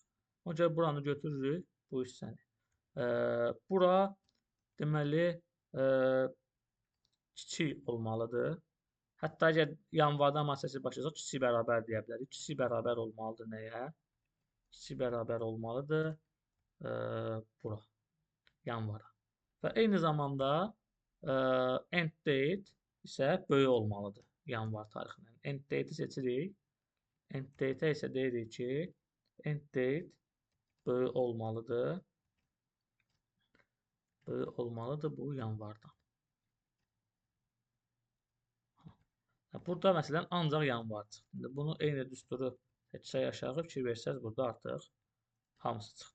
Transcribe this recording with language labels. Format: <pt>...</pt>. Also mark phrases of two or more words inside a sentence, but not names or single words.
<az>Ona görə buranı götürürük, bu hissəni. Bura deməli kiçik olmalıdır. Hətta əgər yanvarda amortizasiya başlasaq, kiçik bərabər deyə bilərik. Kiçik bərabər olmalıdır nəyə? Kiçik bərabər olmalıdır bura, yanvara. Və eyni zamanda</az> <en>end date</en> <az>isə böyük olmalıdır yanvar tarixindən.</az> <en>End date-</en> <az>i seçirik.</az> <en>End date-</en> <az>ə isə deyirik ki,</az> <en>end date</en> <az>böyük olmalıdır. Böyük olmalıdır bu yanvardan. Burada məsələn ancaq yanvar çıxdı. Bunu eyni düsturu seçsək aşağı fikir versəz, burada artıq hamısı çıxdı.</az>